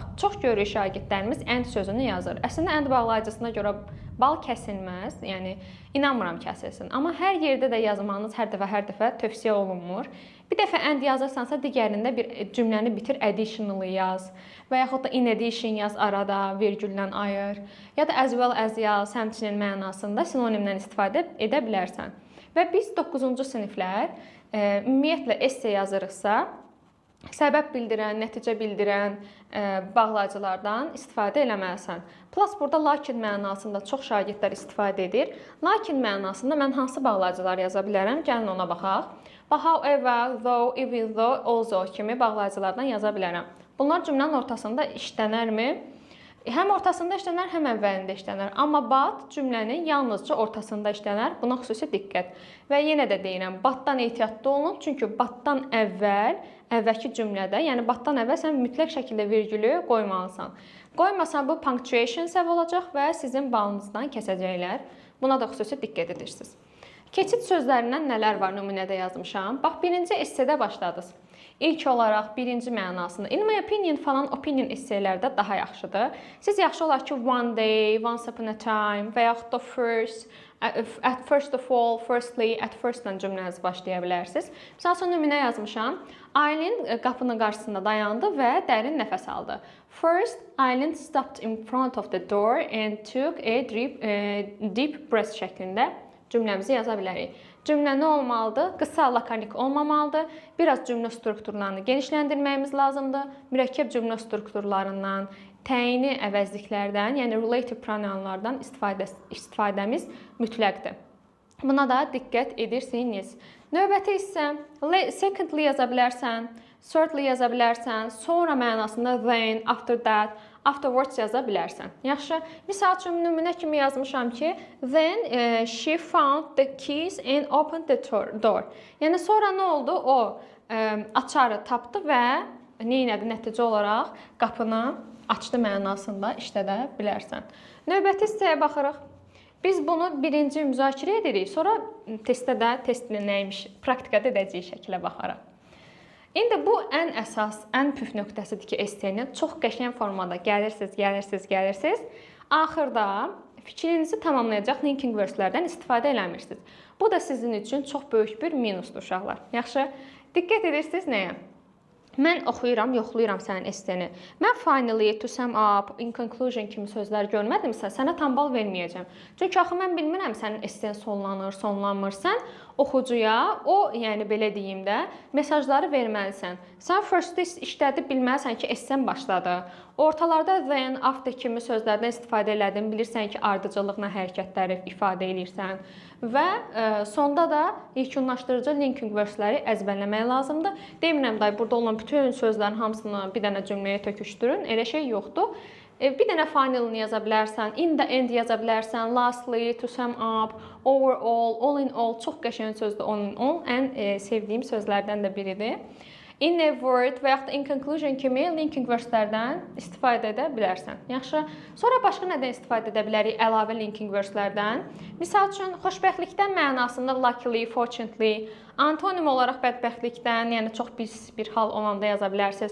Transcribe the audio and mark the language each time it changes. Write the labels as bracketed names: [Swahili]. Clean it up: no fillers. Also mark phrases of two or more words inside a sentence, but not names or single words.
[Azerbaijani] Çox görürük şagirdlərimiz end sözünü yazır. Əslində end bağlayıcısına görə bal kəsilməz. Yəni inanmıram kəsilsin. Amma hər yerdə də yazmanız hər dəfə tövsiyə olunmur. Bir dəfə end yazırsansa digərində bir cümləni bitir, additional yaz və yaxud da [English] in addition [Azerbaijani] yaz arada, vergüllə ayır. Ya da [English] as well as [Azerbaijani] yaz, həmçinin mənasında sinonimdən istifadə edə bilərsən. Və biz 9-cu siniflər ümumiyyətlə essay yazırıqsa, səbəb bildirən, nəticə bildirən bağlayıcılardan istifadə eləməlisən. Plus burada lakin mənasında çox şagirdlər istifadə edir. Lakin mənasında mən hansı bağlayıcılar yaza bilərəm? Gəlin ona baxaq. Və [English] however, though, even though, also [Azerbaijani] kimi bağlayıcılardan yaza bilərəm. Bunlar cümlənin ortasında işlənərmi? Həm ortasında işlənər, həm əvvəlində işlənər. Amma but cümlənin yalnızca ortasında işlənər. Buna xüsusi diqqət. Və yenə də deyirəm, butdan ehtiyatlı olun. Çünki butdan əvvəlki cümlədə, yəni butdan əvvəl sən mütləq şəkildə virgülü qoymalısan. Qoymasan bu punctuation səhv olacaq və sizin balınızdan kəsəcəklər. Buna da xüsusi diqqət edirsiniz. Keçid sözlərindən nələr var nümunədə yazmışam? Bax, birinci essedə başladınız. İlk olaraq birinci mənasında. [English] In my opinion [Azerbaijani] falan opinion essaylərdə daha yaxşıdır. Siz yaxşı olar ki, [English] one day, once upon a time [Azerbaijani] və yaxud da [English] first, at first of all, firstly, at first-dən [Azerbaijani] cümlənizi başlaya bilərsiniz. Misal üçün nümunə yazmışam. Aylin qapının qarşısında dayandı və dərin nəfəs aldı. [English] First, Aylin stopped in front of the door and took a deep breath [Azerbaijani] şəklində cümləmizi yaza bilərik. Cümlə nə olmalıdır? Qısa, lakonik olmamalıdır. Biraz cümlə strukturlarını genişləndirməyimiz lazımdır. Mürəkkəb cümlə strukturlarından, təyini əvəzliklərdən, yəni [English] relative pronounlardan [Azerbaijani] istifadəmiz mütləqdir. Buna da diqqət edirsiniz. Növbəti isə secondly yaza bilərsən, thirdly yaza bilərsən, sonra mənasında [English] then, after that, afterwards [Azerbaijani] yaza bilərsən. Yaxşı. Misal üçün nümunə kimi yazmışam ki, [English] then she found the keys and opened the door. [Azerbaijani] Yəni sonra nə oldu? O açarı tapdı və nə etdi? Nəticə olaraq qapını açdı mənasında işlədə bilərsən. Növbəti hissəyə baxırıq. Biz bunu birinci müzakirə edirik, sonra testdə də testin nəymiş, praktikada edəcəyi şəkilə baxarıq. İndi bu ən əsas, ən püf nöqtəsidir ki, essayini çox qəşəng formada gəlirsiniz. Axırda fikrinizi tamamlayacaq [English] linking verselərdən [Azerbaijani] istifadə eləmirsiniz. Bu da sizin üçün çox böyük bir minusdur uşaqlar. Yaxşı, diqqət edirsiniz nəyə? Mən oxuyuram, yoxlayıram sənin essayini. Mən [English] finally, to sum up, in conclusion [Azerbaijani] kimi sözlər görmədimsə, sənə tam bal verməyəcəm. Çünki axı mən bilmirəm sənin essayin sonlanır, sonlanmır. Sən oxucuya o, yəni belə deyim də, mesajları verməlisən. Sən first işlədib bilməlisən ki, essayin başladı. Ortalarda [English] then, after [Azerbaijani] kimi sözlərdən istifadə elədin, bilirsən ki, ardıcıllıqla hərəkətləri ifadə edirsən. Və sonda da yekunlaşdırıcı [English] linking verseləri [Azerbaijani] əzbərləmək lazımdır. Demirəm, burada olan bütün sözlərin hamısını bir dənə cümləyə töküşdürün. Elə şey yoxdur. Bir dənə finalını yaza bilərsən, [English] in the end [Azerbaijani] yaza bilərsən, [English] lastly, to sum up, overall, all in all. [Azerbaijani] Çox qəşəng sözdür [English] all in all. [Azerbaijani] Ən sevdiyim sözlərdən də biridir. [English] In a word [Azerbaijani] və yaxud da [English] in conclusion [Azerbaijani] kimi [English] linking verse-lərdən [Azerbaijani] istifadə edə bilərsən. Yaxşı. Sonra başqa nədən istifadə edə bilərik? Əlavə [English] linking verse-lərdən. [Azerbaijani] Misal üçün, xoşbəxtlikdən mənasında [English] luckily, fortunately, [Azerbaijani] antonim olaraq bədbəxtlikdən, yəni çox pis bir hal olanda yaza bilərsiniz.